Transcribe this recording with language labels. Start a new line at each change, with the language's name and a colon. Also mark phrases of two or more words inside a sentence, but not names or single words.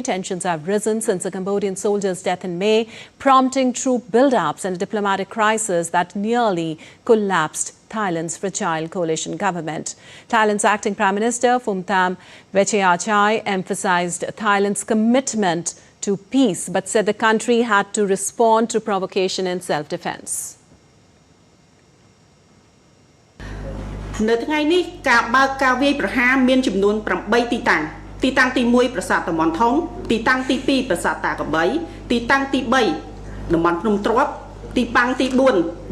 English: Tensions have risen since a Cambodian soldier's death in May, prompting troop build-ups and a diplomatic crisis that nearly collapsed Thailand's fragile coalition government. Thailand's acting Prime Minister Phumtham Vechayachai emphasized Thailand's commitment to peace, but said the country had to respond to provocation in self-defense.
Khmer: នៅថ្ងៃនេះការបើកការវាយប្រហារមានចំនួន8ទីតាំងទីតាំងទី1ប្រាសាទតំបន់ធំទីតាំងទី2ប្រាសាទតាកបីទីតាំងទី3តំបន់ភ្នំទ្រាប់ទីតាំងទី4